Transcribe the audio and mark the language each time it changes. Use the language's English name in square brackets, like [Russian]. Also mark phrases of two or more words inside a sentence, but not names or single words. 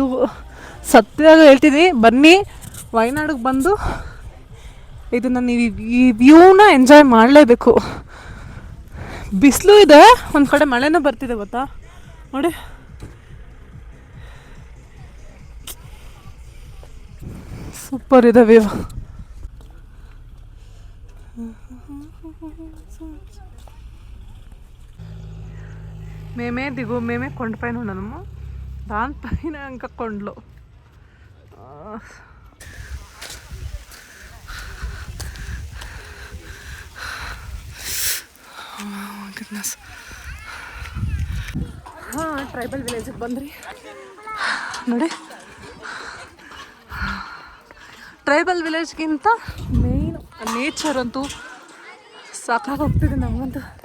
[Kannada] ಸತ್ಯವಾಗಿ ಹೇಳ್ತೀನಿ, ಬನ್ನಿ ವಯನಾಡಿಗೆ ಬಂದು ಇದನ್ನು ನೀವು ಈ ವ್ಯೂನ ಎಂಜಾಯ್ ಮಾಡಲೇಬೇಕು. ಬಿಸಿಲು ಇದೆ, ಒಂದು ಕಡೆ ಮಳೆನೂ ಬರ್ತಿದೆ ಗೊತ್ತಾ ನೋಡಿ. ಸೂಪರ್ ಇದೆ ವ್ಯೂ. [Telugu] మేమే దిగు మేమే కొండపైన ఉన్నాము. దానిపైన ఇంకా కొండలు. [Kannada] ಟ್ರೈಬಲ್ ವಿಲೇಜಿಗೆ ಬಂದ್ರಿ ನೋಡಿ. ಟ್ರೈಬಲ್ ವಿಲೇಜ್ಗಿಂತ [English] main nature [Kannada] ಅಂತೂ ಸಾಕಾಗೋಗ್ತಿದೆ ನಮಗಂತೂ.